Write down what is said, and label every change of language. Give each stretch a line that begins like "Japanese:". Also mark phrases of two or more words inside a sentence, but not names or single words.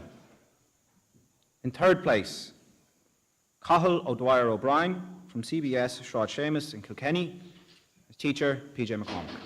English: In third place, Cathal O'Dwyer O'Brien from CBS Shráid Séamus in Kilkenny, his teacher, PJ McCormick.